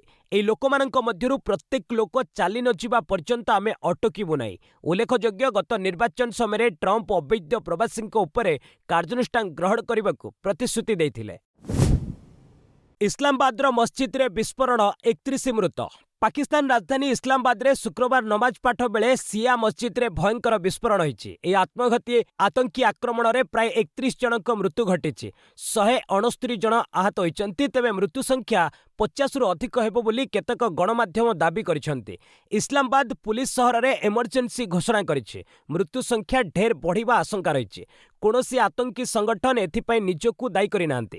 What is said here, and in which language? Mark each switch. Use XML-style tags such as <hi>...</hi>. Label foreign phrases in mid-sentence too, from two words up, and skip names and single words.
<or>ଏହି ଲୋକମାନଙ୍କ ମଧ୍ୟରୁ ପ୍ରତ୍ୟେକ ଲୋକ ଚାଲି ନ ଯିବା ପର୍ଯ୍ୟନ୍ତ ଆମେ ଅଟକିବୁ ନାହିଁ। ଉଲ୍ଲେଖଯୋଗ୍ୟ, ଗତ ନିର୍ବାଚନ ସମୟରେ ଟ୍ରମ୍ପ ଅବୈଧ ପ୍ରବାସୀଙ୍କ ଉପରେ କାର୍ଯ୍ୟାନୁଷ୍ଠାନ ଗ୍ରହଣ କରିବାକୁ ପ୍ରତିଶ୍ରୁତି ଦେଇଥିଲେ। ଇସଲାମାବାଦର ମସଜିଦରେ ବିସ୍ଫୋରଣ, 31 ମୃତ। ପାକିସ୍ତାନ ରାଜଧାନୀ ଇସଲାମାବାଦରେ ଶୁକ୍ରବାର ନମାଜ ପାଠ ବେଳେ ଶିଆ ମସଜିଦରେ ଭୟଙ୍କର ବିସ୍ଫୋରଣ ହୋଇଛି। ଏ ଆତ୍ମଘାତୀ ଆତଙ୍କୀ ଆକ୍ରମଣରେ ପ୍ରାୟ 31 ଜଣଙ୍କ ମୃତ୍ୟୁ ଘଟିଛି। 169 ଜଣ ଆହତ ହୋଇଛନ୍ତି। ତେବେ ମୃତ୍ୟୁ ସଂଖ୍ୟା 50ରୁ ଅଧିକ ହେବ ବୋଲି କେତେକ ଗଣମାଧ୍ୟମ ଦାବି କରିଛନ୍ତି। ଇସଲାମାବାଦ ପୁଲିସ ସହରରେ ଇମରଜେନ୍ସି ଘୋଷଣା କରିଛି। ମୃତ୍ୟୁ ସଂଖ୍ୟା ଢେର ବଢ଼ିବା ଆଶଙ୍କା ରହିଛି। କୌଣସି ଆତଙ୍କୀ ସଂଗଠନ ଏଥିପାଇଁ ନିଜକୁ ଦାୟୀ କରିନାହାନ୍ତି।</or>